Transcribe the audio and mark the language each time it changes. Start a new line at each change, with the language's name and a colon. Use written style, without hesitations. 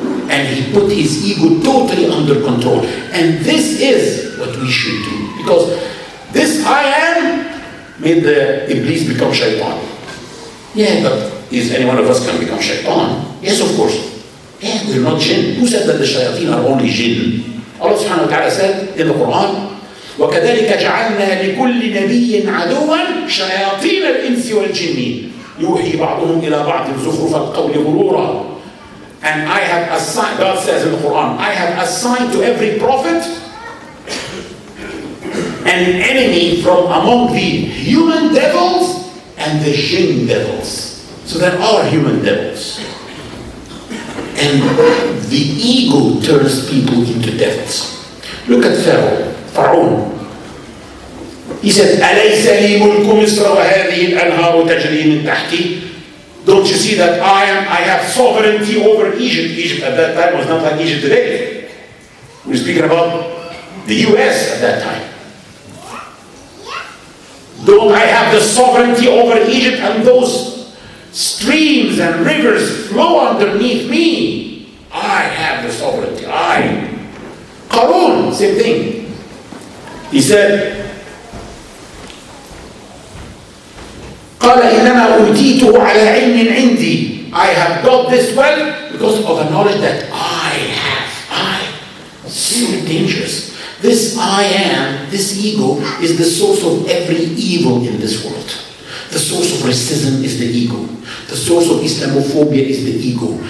English: And he put his ego totally under control. And this is what we should do. Because this I am made the Iblis become shaitan. Yeah, but is any one of us can become shaitan? Yes, of course. Yeah, we're not jinn. Who said that the shayateen are only jinn? Allah subhanahu wa ta'ala said in the Quran,
Arabic: وَكَذَلِكَ جَعَلْنَا لِكُلِّ نَبِيٍّ عَدُوًا شَيَاطِينَ الْإِنسِ وَالْجِنِّ يُوحِي بَعْضُهُمْ إِلَى بَعْضٍ زُخْرُفَ الْقَوْلِ غُرُورًا.
English: And I have assigned, God says in the Quran, I have assigned to every prophet an enemy from among the human devils and the jinn devils. So there are human devils. And the ego turns people into devils. Look at Pharaoh. He said,
Arabic: أَلَيْسَ لِي مُلْكُ مِصْرَ وَهَذِهِ الْأَنْهَارُ تَجْرِي مِنْ تَحْتِي.
English: Don't you see that I have sovereignty over Egypt? Egypt at that time was not like Egypt today. We're speaking about the US at that time. Don't I have the sovereignty over Egypt, and those streams and rivers flow underneath me? I have the sovereignty. Qarun, same thing. He said,
Arabic: قال إنما أوتيته على علم عندي.
English: I have got this wealth because of a knowledge that I have. So dangerous. This I am, this ego, is the source of every evil in this world. The source of racism is the ego. The source of Islamophobia is the ego.